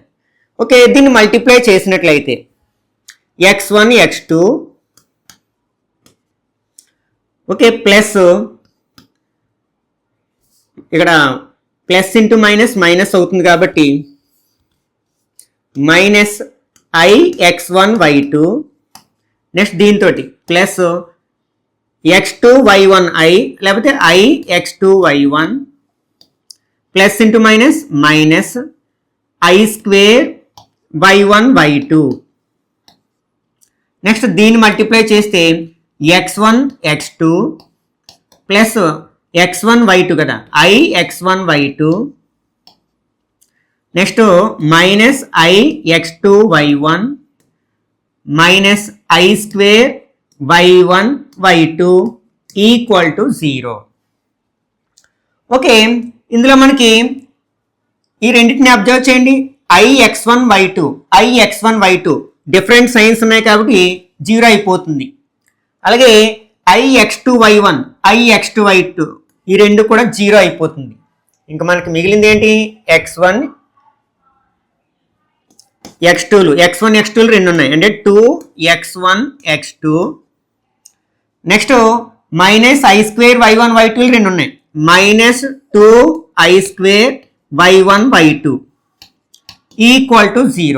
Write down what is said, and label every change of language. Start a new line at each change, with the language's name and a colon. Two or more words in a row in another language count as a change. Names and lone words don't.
Telugu: ఓకే, దీన్ని మల్టిప్లై చేసినట్లయితే x1 x2
English: okay plus
Telugu: ఇక్కడ
English: plus into minus minus
Telugu: అవుతుంది కాబట్టి
English: minus i x1 y2 next
Telugu: దీంతో ప్లస్ x2 y1 i లేకపోతే i
English: x2 y1 plus into minus minus i square y1
Telugu: y2 నెక్స్ట్ దీన్ని మల్టిప్లై చేస్తే
English: x1 x2 plus x1 y2
Telugu: కదా
English: i x1 y2 next minus i x2 y1 minus i square y1 y2 equal to 0.
Telugu: ఓకే, ఇందులో మనకి ఈ రెండింటిని అబ్జర్వ్ చేయండి. i x1 y2 i x1 y2
English: different signs
Telugu: ఉన్నాయి కాబట్టి 0 అయిపోతుంది. అలాగే i x2 y1 i x2 y2 ఈ రెండు కూడా 0 అయిపోతుంది. ఇంకా మనకి మిగిలింది ఏంటి x1 x2లు x1 x2లు రెండు ఉన్నాయి అంటే 2x1 x2
English: next minus i square y1
Telugu: y2లు రెండు ఉన్నాయి
English: minus 2i square y1 y2 equal to 0.